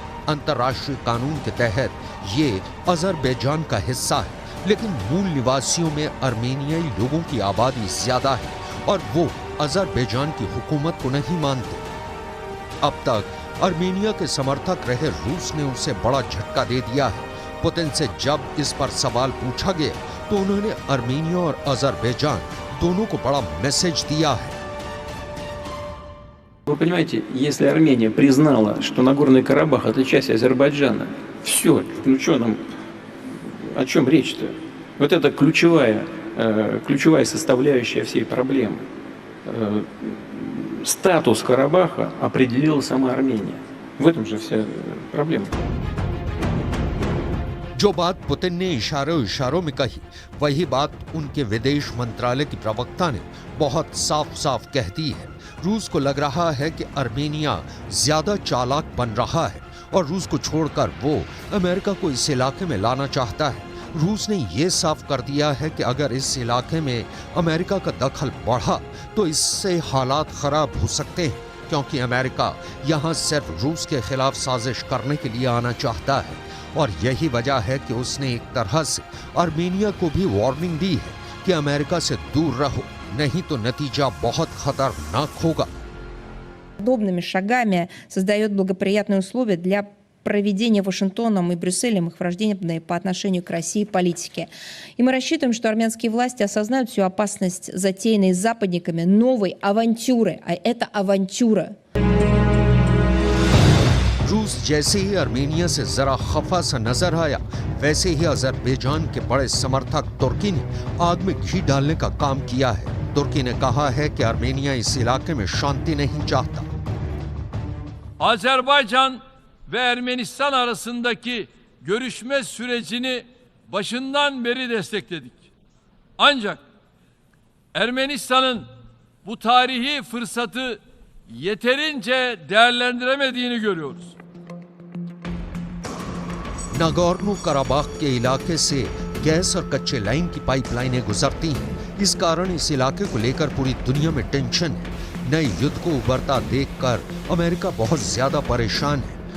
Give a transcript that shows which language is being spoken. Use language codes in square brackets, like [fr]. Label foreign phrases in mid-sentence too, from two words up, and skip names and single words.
[hi] अंतर्राष्ट्रीय कानून के तहत ये अजरबैजान का हिस्सा है, लेकिन मूल निवासियों में आर्मेनियाई लोगों की आबादी ज्यादा है और वो अजरबैजान की हुकूमत को नहीं मानते। अब तक आर्मेनिया के समर्थक रहे रूस ने उसे बड़ा झटका दे दिया है। पुतिन से जब इस पर सवाल पूछा गया तो उन्होंने आर्मेनिया और अजरबैजान दोनों को बड़ा मैसेज दिया है। [ru] Вы понимаете, если Армения признала, что Нагорный Карабах это часть Азербайджана, все, ну что нам, о чем речь-то? Вот это ключевая составляющая всей проблемы. Статус Карабаха определила сама Армения. В этом же вся проблема. [hi] जो बात पुतिन ने इशारों में कही, वही बात उनके विदेश मंत्रालय की प्रवक्ता ने बहुत साफ साफ कह दी है। रूस को लग रहा है कि आर्मेनिया ज्यादा चालाक बन रहा है और रूस को छोड़कर वो अमेरिका को इस इलाके में लाना चाहता है। रूस ने ये साफ कर दिया है कि अगर इस इलाके में अमेरिका का दखल बढ़ा तो इससे हालात खराब हो सकते हैं, क्योंकि अमेरिका यहाँ सिर्फ रूस के खिलाफ साजिश करने के लिए आना चाहता है और यही वजह है कि उसने एक तरह से आर्मेनिया को भी वार्निंग दी है कि अमेरिका से दूर रहो नहीं तो नतीजा बहुत खतरनाक होगा। [ru] Подобными шагами создает благоприятные условия для проведения Вашингтоном и Брюсселем их враждебной по отношению к России политики. И мы рассчитываем, что армянские власти осознают всю опасность затеянной западниками новой авантюры, а это авантюра. [hi] रूस जैसे ही आर्मेनिया से जरा खफा सा नजर आया, वैसे ही अजरबैजान के बड़े समर्थक तुर्की ने आग में घी डालने का काम किया है। तुर्की ने कहा है कि आर्मेनिया इस इलाके में शांति नहीं चाहता। [tr] Azerbaycan ve Ermenistan arasındaki görüşme sürecini başından beri destekledik. Ancak Ermenistan'ın bu tarihi fırsatı yeterince değerlendiremediğini görüyoruz. [hi] नागोर्नो कराबाख के इलाके से गैस और कच्चे लाइन की पाइपलाइनें गुजरती हैं। इस कारण इस इलाके को लेकर पूरी दुनिया में टेंशन है। नए युद्ध को उभरता देखकर अमेरिका बहुत ज्यादा परेशान है।